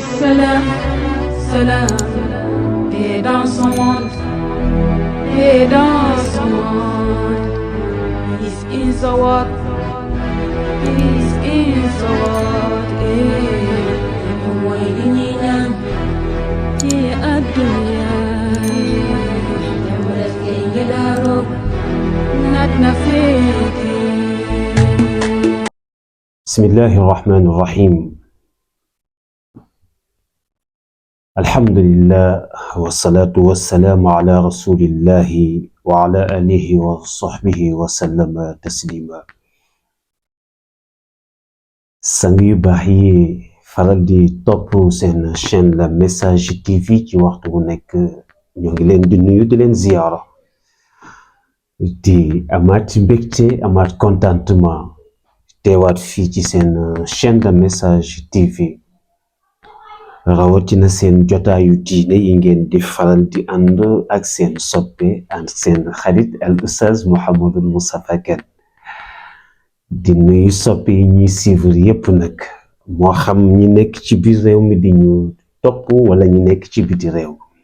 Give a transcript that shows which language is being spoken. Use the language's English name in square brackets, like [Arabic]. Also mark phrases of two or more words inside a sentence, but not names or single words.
[French] salam, salam, paix dans son monde, paix dans son monde. [English] Peace in the world, peace in the world. [Wolof] Mooy li ñuy ñaan ci àdduna dem rek ngay ngelaaroo naat na féete. [Arabic] بسم الله الرحمن الرحيم. الحمد لله والصلاة والسلام على رسول الله وعلى آله وصحبه وسلم تسليما. [Wolof] Sang yu baax yi faral di topp seen chaîne La Message TV ci waxtu bu nekk ñoo ngi leen di nuyu di leen ziyaara di amaat mbégte amaat contentement teewaat fii ci seen chaîne La Message TV rawatina seen jotaayu diine yi ngeen di faral di ànd ak seen soppe ak seen xarit al Oustaz Mouhamadou Moustapha Kane di nuyu soppe yi ñuy suivre yépp nag moo xam ñi nekk ci biir réew mi di ñu topp wala ñi nekk ci biti réew